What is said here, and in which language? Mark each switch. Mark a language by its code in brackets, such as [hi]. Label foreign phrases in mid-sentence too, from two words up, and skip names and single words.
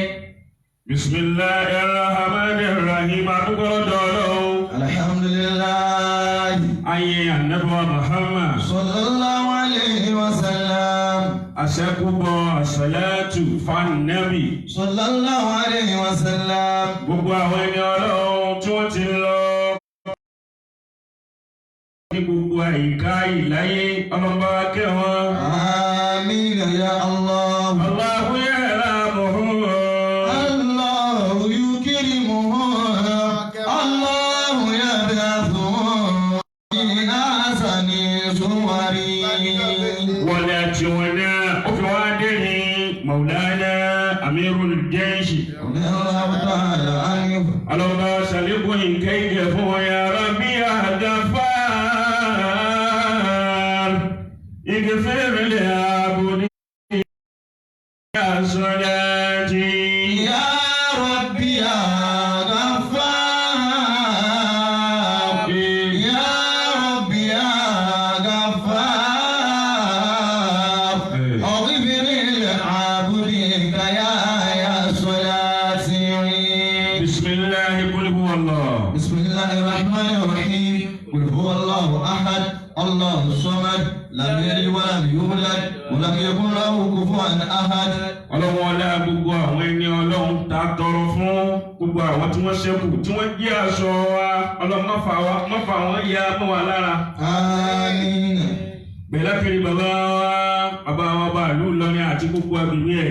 [ar] بسم الله الرحمن الرحيم الحمد لله أي النبي محمد صلى الله عليه وسلم أسكب الصلاة فالنبي صلى الله عليه وسلم [yo] gbogbo àwọn ẹni Ọlọ́run tí wọ́n ti lọ ní gbogbo àyíká ìláyé ọlọ́ba kẹwọn. [ar] آمين يا الله الله يرحمه. الله يكرمه الله يبعثه في أحسن صوره [yo] wọlé tí wọn náà ó fi wá dé ní Maulana Amirul Jaysh. [ar] رضي الله تعالى عنه [yo] ọlọ́ba ṣàlékún nǹkan ìjẹ fún wọn [ar] يا ربي يا غفار. اغفر لعبدي يا صلاتي. يا ربي يا غفار يا ربي يا غفار اغفر لعبدك يا صلاتي. بسم الله قل هو الله. بسم الله الرحمن الرحيم قل هو الله احد الله الصمد لم يلد ولم يولد ولم يكن له كفوا احد. [yo] ọlọ́wọ́ ọlá gbogbo àwọn ẹni Ọlọ́run ta tọrọ fún gbogbo àwọn tí wọ́n ṣẹ́kù tí wọ́n jẹ́ aṣọ wa Ọlọ́run má fà wọ́n ya mọ́ wa lára. [ar] آمين. [yo] Bẹ̀lákiri bàbá wa bá ìlú Ìlọrin àti gbogbo agbègbè ẹ̀.